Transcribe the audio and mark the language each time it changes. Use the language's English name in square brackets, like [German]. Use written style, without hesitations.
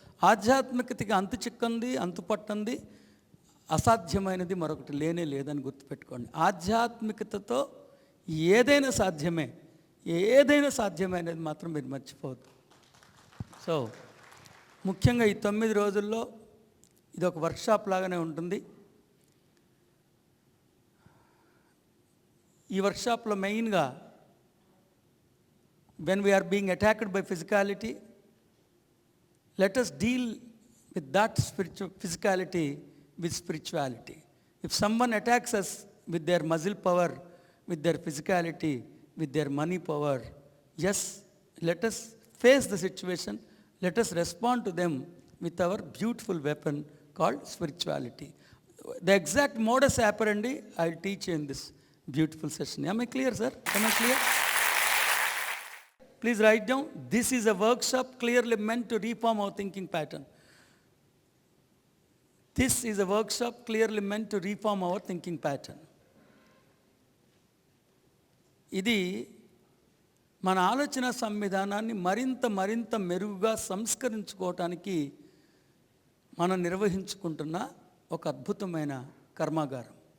[Telugu] ఆధ్యాత్మికతకి అంతు చిక్కంది, అంతు పట్టంది, అసాధ్యమైనది మరొకటి లేనే లేదని గుర్తుపెట్టుకోండి. ఆధ్యాత్మికతతో ఏదైనా సాధ్యమే, ఏదైనా సాధ్యమే అనేది మాత్రం మీరు మర్చిపోవద్దు. సో ముఖ్యంగా ఈ 9 రోజుల్లో ఇది ఒక వర్క్షాప్ లాగానే ఉంటుంది. ఈ వర్క్షాప్లో మెయిన్గా [English] when we are being attacked by physicality, let us deal with that physicality with spirituality. If someone attacks us with their muscle power, with their physicality, with their money power, yes, let us face the situation, let us respond to them with our beautiful weapon called spirituality. The exact modus operandi I will teach you in this beautiful session. Am I clear, sir? Am I clear? Please write down, this is a workshop clearly meant to reform our thinking pattern. This is a workshop clearly meant to reform our thinking pattern. [Telugu] ఇది మన ఆలోచన సంవిధానాన్ని మరింత మెరుగుగా సంస్కరించుకోవటానికి మనం నిర్వహించుకుంటున్న ఒక అద్భుతమైన కర్మాగారం.